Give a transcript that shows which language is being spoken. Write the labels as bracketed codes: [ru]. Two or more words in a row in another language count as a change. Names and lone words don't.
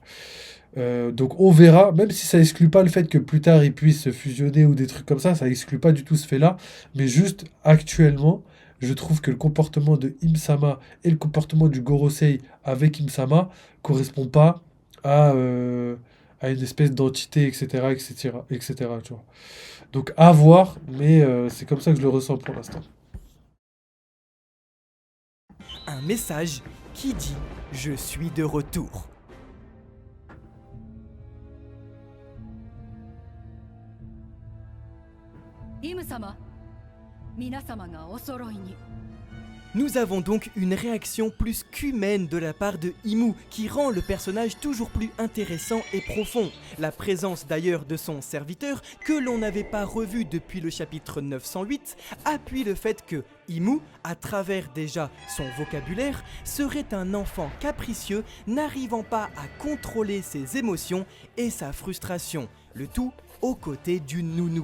[fr] Donc on verra, même si ça exclut pas le fait que plus tard ils puissent se fusionner ou des trucs comme ça exclut pas du tout ce fait-là, mais juste actuellement, je trouve que le comportement de Im-sama et le comportement du Gorosei avec Im-sama correspond pas à une espèce d'entité, etc., etc., etc., tu vois. Donc à voir, mais c'est comme ça que je le ressens pour l'instant. Un message qui dit « Je suis de retour ». [ja] イム様、皆様がお揃いに。 [fr] Nous avons donc une réaction plus qu'humaine de la part de Imu qui rend le personnage toujours plus intéressant et profond. La présence d'ailleurs de son serviteur, que l'on n'avait pas revu depuis le chapitre 908, appuie le fait que Imu, à travers déjà son vocabulaire, serait un enfant capricieux n'arrivant pas à contrôler ses émotions et sa frustration, le tout aux côtés du nounou.